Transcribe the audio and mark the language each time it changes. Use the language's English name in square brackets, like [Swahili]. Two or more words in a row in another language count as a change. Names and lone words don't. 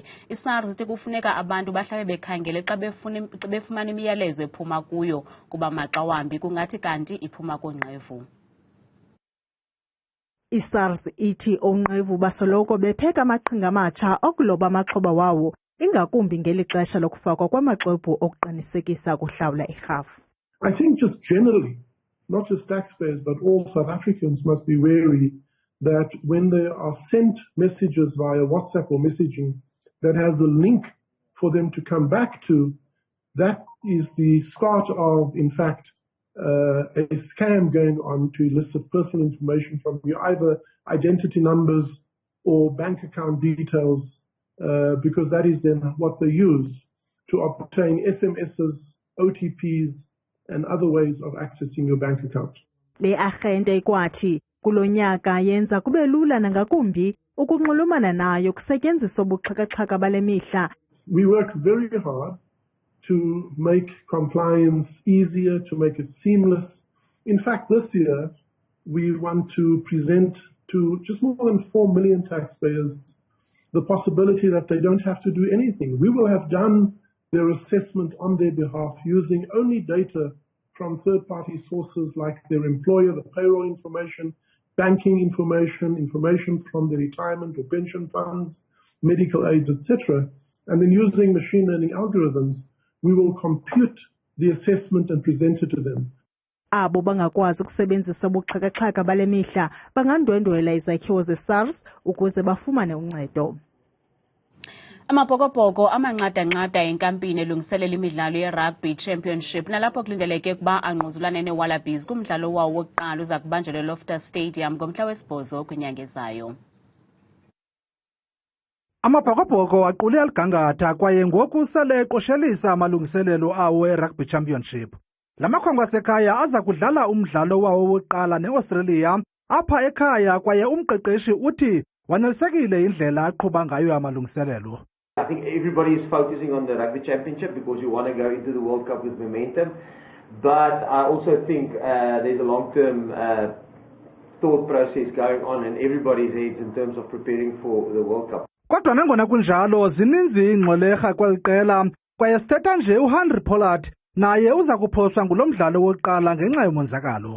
[Xhosa] iSARS ithi kufuneka abantu bahlabe bekhangele xa befumana imiyalezo ephuma kuyo kuba maxa wambi kungathi kanti iphuma koonqevu. iSARS ithi oonqevu basoloko bepheka amaqhinga amatsha okuloba amaxhoba wawo ingakumbi ngeli xesha lokufakwa kwamaxwebhu okuqinisekisa ukuhlawula irhafu. [English] I think just generally, not just taxpayers but all South Africans must be wary that when there are sent messages via WhatsApp or messaging that has a link for them to come back to, that is the start of, in fact, a scam going on to elicit personal information from you, either identity numbers or bank account details, because that is then what they use to obtain SMSs, OTPs, and other ways of accessing your bank account. Le arhente ikwathi kulo nyaka yenza kube lula nangakumbi ukunxulumana nayo kusetyenziswa ubuxhaka-xhaka bale mihla. We work very hard to make compliance easier, to make it seamless. In fact, this year, we want to present to just more than 4 million taxpayers the possibility that they don't have to do anything. We will have done their assessment on their behalf using only data from third-party sources like their employer, the payroll information, banking information, information from the retirement or pension funds, medical aids, etc. And then using machine learning algorithms, we will compute the assessment and present it to them. [Xhosa] Abo bangakwazi ukusebenzisa ubuxhakaxhaka bale mihla bangandwendwela izakhiwo ze-SARS ukuze bafumane uncedo. Amabhokobhoko amanqada-nqada enkampini elungiselela imidlalo ye-Rugby Championship nalapho kulindeleke ukuba angquzulane ne-Wallabies kumdlalo wawo wokuqala uza kubanjelwa eLoftus Stadium ngomhla wesi-8 kwinyanga ezayo. Amabhokobhoko aqule aligangatha kwaye ngoku sele eqoshelisa amalungiselelo awo e-Rugby Championship. La makhwenkwe asekhaya aza kudlala umdlalo wawo wokuqala ne-Australia apha ekhaya kwaye umqeqeshi uthi wanelisekile indlela aqhuba ngayo amalungiselelo. [English] I think everybody is focusing on the Rugby Championship because you want to go into the World Cup with momentum. But I also think there's a long-term thought process going on in everybody's heads in terms of preparing for the World Cup. [Xhosa] Kodwa nangona kunjalo zininzi ingxwelerha kweli qela kwaye sithetha nje uHenry Pollard naye uza kuphoswa ngulo mdlalo wokuqala ngenxa yomonzakalo.